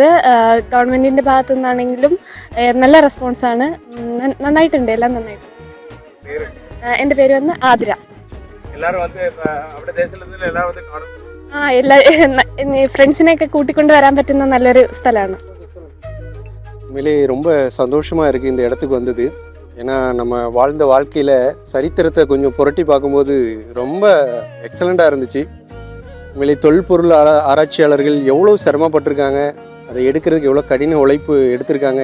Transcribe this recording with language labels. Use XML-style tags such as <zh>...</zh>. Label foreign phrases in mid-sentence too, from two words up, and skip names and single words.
<ml>ഗവൺമെൻറ്റിൻ്റെ ഭാഗത്തു നിന്നാണെങ്കിലും നല്ല റെസ്പോൺസാണ്. നന്നായിട്ടുണ്ട്, എല്ലാം നന്നായിട്ടുണ്ട്. എൻ്റെ പേര് വന്ന് ആതിര. ഫ്രണ്ട്സിനെയൊക്കെ കൂട്ടിക്കൊണ്ട് വരാൻ പറ്റുന്ന നല്ലൊരു സ്ഥലമാണ്.</ml> <ta>உண்மையிலே ரொம்ப சந்தோஷமாக இருக்குது இந்த இடத்துக்கு வந்தது. ஏன்னா நம்ம வாழ்ந்த வாழ்க்கையில் சரித்திரத்தை கொஞ்சம் புரட்டி பார்க்கும்போது ரொம்ப எக்ஸலண்ட்டாக இருந்துச்சு. உண்மையிலே தொல்பொருள் ஆராய்ச்சியாளர்கள் எவ்வளோ சிரமப்பட்டிருக்காங்க, அதை எடுக்கிறதுக்கு எவ்வளோ கடின உழைப்பு எடுத்திருக்காங்க.</ta>